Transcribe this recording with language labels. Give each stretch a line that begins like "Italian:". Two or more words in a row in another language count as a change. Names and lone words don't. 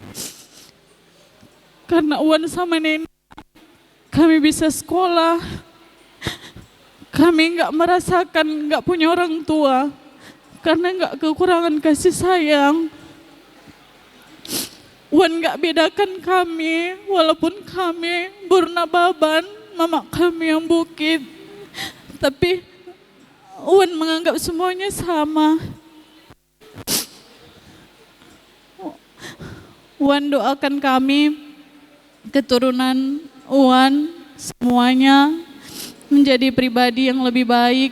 Indonesian: Karena Wan sama Nenek, kami bisa sekolah. Kami nggak merasakan nggak punya orang tua karena nggak kekurangan kasih sayang. Wan nggak bedakan kami, walaupun kami Burna Baban, mama kami yang bukit, tapi Wan menganggap semuanya sama. Wan doakan kami, keturunan Wan semuanya menjadi pribadi yang lebih baik.